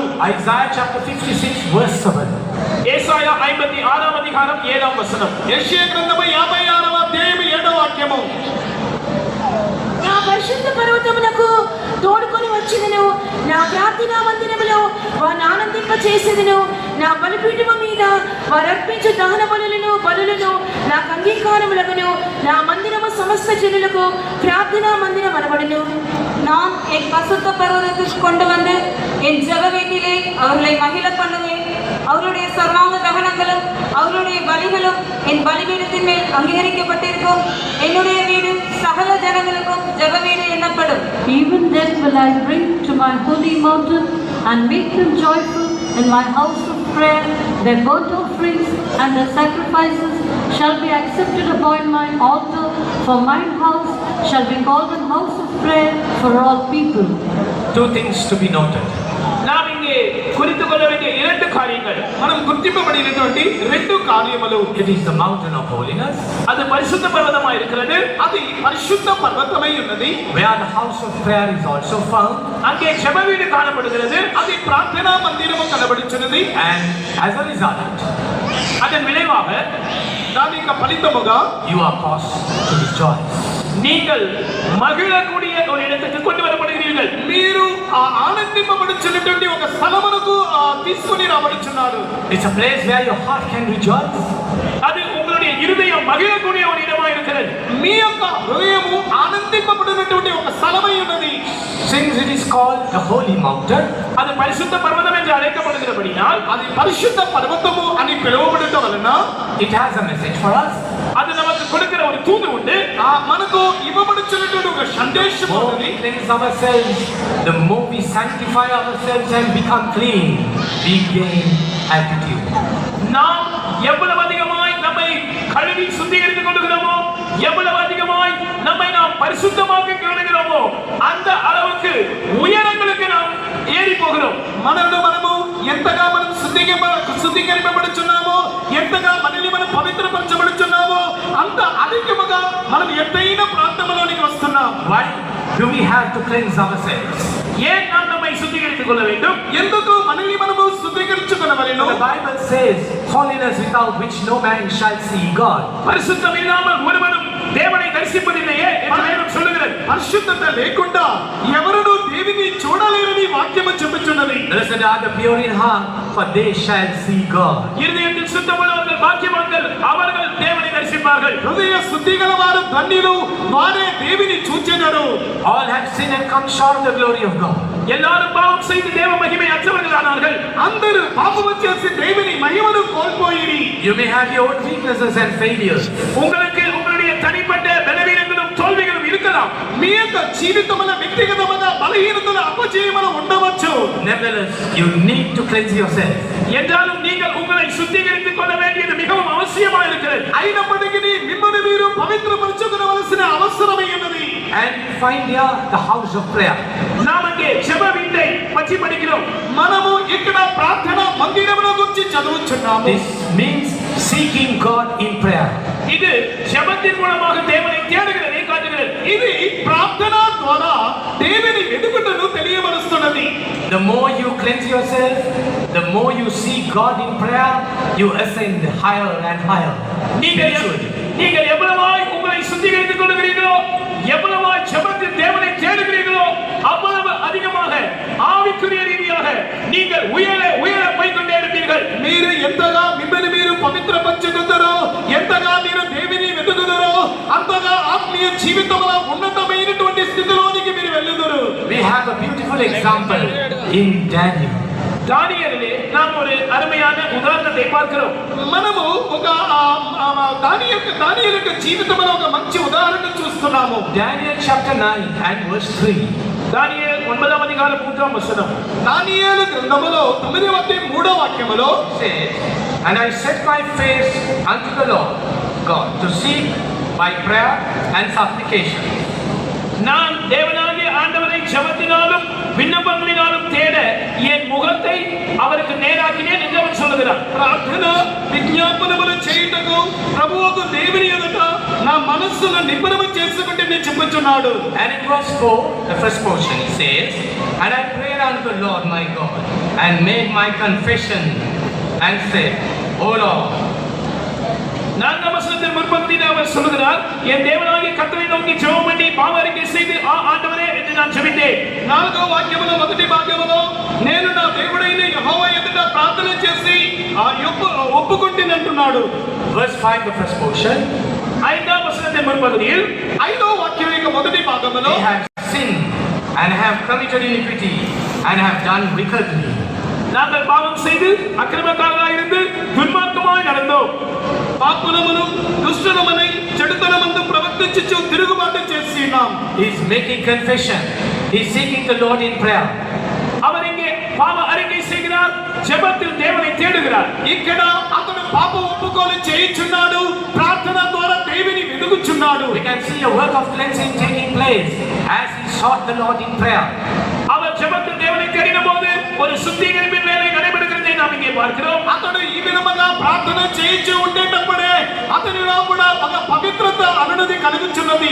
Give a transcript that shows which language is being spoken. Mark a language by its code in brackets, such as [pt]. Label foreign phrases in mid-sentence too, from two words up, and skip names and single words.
[en] Isaiah chapter 56 verse 7. [ta] ஏசாயா 56ஆம் அதிகாரம் 7ஆம் வசனம். [te] యెషయా గ్రంథము 56వ అధ్యాయం 7వ వాక్యము. నా పరిశుద్ధ పర్వతమునకు తోడుకొని వచ్చినను, నా ప్రార్థనా మందిరములో వారిని ఆనందింప చేసేదను. నా బలిపీఠము మీద వారు అర్పించు దహన బలులను నాకు అంగీకారములగును. నా మందిరము సమస్త జనులకు ప్రార్థనా మందిరం అనబడును. [ta] நான் என் பசுத்த பர்வதத்துக்கு கொண்டு வந்து என் ஜெப வீட்டிலே அவர்களை மகிழ பண்ணுவேன். அவர்களுடைய சர்வாங்க தகனங்களும் அவர்களுடைய பலிகளும் என் பலிபீடத்தின் மேல் அங்கீகரிக்கப்பட்டிருக்கும். என்னுடைய வீடு சகல ஜனங்களுக்கும் ஜெப வீடு எண்ணப்படும். [en] Even then will I bring to my holy mountain and make them joyful in my house of prayer. Their burnt offerings and their sacrifices shall be accepted upon my altar, for mine house shall be called a house of prayer for all people. Two things to be noted. [ta] நாம் இங்கே குறித்து கொள்ள வேண்டிய இரண்டு காரியங்கள். [te] మనం గుర్తింపబడినటువంటి రెండు కార్యములు. [en] It is the mountain of holiness. [ta] அது பரிசுத்த பர்வதமாக இருக்கிறது. [te] అది పరిశుద్ధ పర్వతమై ఉన్నది. [en] Where the house of prayer is also found. [ta] அங்கே ஜெப வீடு காணப்படுகிறது. [te] అది ప్రార్థనా మందిరము కనబడుచున్నది. [en] And as a result, [ta] அதன் விளைவாக [te] దాని యొక్క ఫలితముగా [en] you are caused to rejoice. [ta] நீங்கள் மகிழக்கூடிய ஒரு இடத்துக்கு கொண்டு வரப்படுகிறீர்கள். [te] మీరు ఆనందింపబడుచున్నటువంటి ఒక స్థలమునకు తీసుకొని రాబడుచున్నారు. [en] It's a place where your heart can rejoice. [ta] அது உங்களுடைய இருதயம் மகிழக்கூடிய ஒரு இடமாக இருக்கிறது. [te] మీ యొక్క హృదయము ఆనందింపబడినటువంటి ఒక స్థలమై ఉన్నది. [en] Since it is called the holy mountain, [ta] அது பரிசுத்த பர்வதம் என்று அழைக்கப்படுகிறபடியால் [te] అది పరిశుద్ధ పర్వతము అని పిలువబడటం వలన [en] it has a message for us. [ta] அது நமக்கு கொடுக்கிற ஒரு தூது உண்டு. [te] మనకు ఇవ్వబడుచున్నటువంటి ఒక సందేశం [en] The more [te] ఉన్నది. [en] we cleanse ourselves, the more we sanctify ourselves and become clean, we gain altitude. [ta] நாம் எவ்வளவு அதிகமாய் நம்மை கழுவி சுத்திகரித்துக் கொள்கிறோமோ, எவ்வளவு அதிகமாய் நம்மை நாம் பரிசுத்தமாக்கி கொள்கிறோமோ, அந்த அளவுக்கு உயரங்களுக்கு நாம் ஏறி போகிறோம். [te] మనము ఎంతగా మనం శుద్ధీకరింపబడుచున్నామో, ఎంతగా మనల్ని మనం పవిత్రపరచబడుచున్నామో, అంత అధికముగా మనం ఎత్తైన ప్రాంతంలోనికి వస్తున్నాం. [en] Why do we have to cleanse ourselves? [ta] ஏன் நாம் நம்மை சுத்திகரித்துக் கொள்ள வேண்டும்? [te] ఎందుకు మనల్ని మనము శుద్ధీకరించుకొనవలెను? [en] The Bible says, holiness without which no man shall see God. [ta] பரிசுத்தம் இல்லாமல் ஒருவனும் தேவனை தரிசிப்பதில்லையே என்று வேதம் சொல்லுகிறது. [te] పరిశుద్ధత లేకుండా ఎవరును దేవుని చూడలేరని వాక్యము చెప్పుచున్నది. [en] Blessed are the pure in heart, for they shall see God. [ta] இருதயத்தில் சுத்தமுள்ளவர்கள் பாக்கியவான்கள், அவர்கள் தேவனை தரிசிப்பார்கள். [te] హృదయ శుద్ధి గల వారు ధన్యులు, వారే దేవుని చూచెదరు. [en] All have sinned and come short of the glory of God. [ta] எல்லாரும் பாவம் செய்து தேவ மகிமை அற்றவர்களானார்கள். [te] అందరూ పాపము చేసి దేవుని మహిమను కోల్పోయిరి. [en] You may have your own weaknesses and failures. [ta] உங்களுக்கு உங்களுடைய தனிப்பட்ட பலவீனங்களும் தோல்விகளும் இருக்கலாம். [te] మీ యొక్క జీవితముల వ్యక్తిగతమైన బలహీనతలు అపజయములు ఉండవచ్చు. [en] Nevertheless, you need to cleanse yourself. [ta] என்றாலும் நீங்கள் உங்களை சுத்திகரித்துக் கொள்ள வேண்டியது மிகவும் அவசியமாக இருக்கிறது. [te] అయినప్పటికీ మిమ్మల్ని మీరు పవిత్రపరచుకోవలసిన అవసరమే ఉన్నది. [en] And we find here the house of prayer. [ta] நாம் அங்கே ஜெப வீட்டை பற்றி படிக்கிறோம். [te] మనము ఇక్కడ ప్రార్థన మందిరముల గురించి చదువుచున్నాము. [en] This means seeking God in prayer. [ta] இது ஜெபத்தின் மூலமாக தேவனை தேடுகிறதை காட்டுகிறது. [te] ఇది ప్రార్థన ద్వారా దేవుని వెతుకుటను తెలియబరుస్తున్నది. [en] The more you cleanse yourself, the more you seek God in prayer, you ascend higher and higher. [ta] நீங்கள் எவ்வளவாய் உங்களை சுத்திகரித்துக் கொள்கிறீர்களோ, எவ்வளவாய் ஜெபத்தில் தேவனை தேடுகிறீர்களோ, அவ்வளவு அதிகமாக ஆவிக்குரிய ரீதியாக நீங்கள் உயர உயர போய்க்கொண்டே இருப்பீர்கள். [te] మీరు ఎంతగా మిమ్మల్ని మీరు పవిత్రపరచుకుంటారో, ఎంతగా మీరు దేవుని వెతుకుతారో, అంతగా ఆత్మీయ జీవితంలో ఉన్నతమైనటువంటి స్థితిలోనికి మీరు వెళ్ళుదురు. [en] We have a beautiful example in Daniel. [ta] தானியேலிலே நாம் ஒரு அருமையான உதாரணத்தை பார்க்கிறோம். [te] మనము ఒక దానియేలు జీవితంలో ఒక మంచి ఉదాహరణ చూస్తున్నాము. [en] Daniel chapter 9 and verse 3. [te] தானியேல் 9వ అధ్యాయం 3వ వచనం. దానియేలు గ్రంథములో 9వ అధ్యాయం 3వ వాక్యములో [en] Says, and I set my face unto the Lord God to seek by prayer and supplication. [ta] நான் தேவனாகிய ஆண்டவரை ஜெபத்தினாலும் விண்ணப்பங்களினாலும் தேட என் முகத்தை அவருக்கு நேராக்கினேன் என்று அவர் சொல்லுகிறார். [te] ప్రార్థన విజ్ఞాపనములు చేయుటకు ప్రభువుకు దేవుని ఎదుట నా మనస్సును నిబ్బరము చేసుకుంటే నేను చెప్పుచున్నాడు. [en] And in verse 4, the first portion says, and I prayed unto the Lord my God and made my confession and said, O Lord, [ta] நான்காம் வசனத்தின் முற்பகுதியில் அவர் சொல்லுகிறார், என் தேவனாகிய கர்த்தரை நோக்கி ஜெபம் பண்ணி பாவ அறிக்கை செய்து ஆண்டவரே என்று நான் ஜெபித்தேன். [te] 4వ వాక్యములో మొదటి భాగములో నేను నా దేవుడైన యెహోవా ఎదుట ప్రార్థన చేసి ఒప్పుకుంటేనే అంటున్నాడు. [en] verse 5, the first portion, [ta] ஐந்தாம் வசனத்தின் முற்பகுதியில் [te] 5వ వాక్యం యొక్క మొదటి భాగములో [en] they have sinned and have committed iniquity and have done wickedly. [ta] நாங்கள் பாவம் செய்து அக்கிரமக்காரராய் இருந்து துன்மார்க்கமாய் நடந்தோம். [te] పాపులమును దుష్టులమని చెడుతనమందు ప్రవర్తించుచు తిరుగుబాటు చేస్తున్నాం. [en] He is making confession. He is seeking the Lord in prayer. [ta] அவர் இங்கே பாவ அறிக்கை செய்கிறார், ஜெபத்தில் தேவனை தேடுகிறார். [te] ఇక్కడ అతడు పాప ఒప్పుకోలు చేయుచున్నాడు, ప్రార్థన ద్వారా దేవుని వెతుకుచున్నాడు. [en] We can see a work of cleansing taking place as he sought the Lord in prayer. [ta] அவர் ஜெபத்தில் தேவனை தேடின போது ஒரு சுத்திகரிப்பின் வேலை நடைபெறுகிறதை நாம் இங்கே பார்க்கிறோம். [te] అతడు ఈ విధముగా ప్రార్థన చేయించి ఉండేటప్పుడే అతనిలో కూడా ఒక పవిత్రత అనునది కలుగుచున్నది.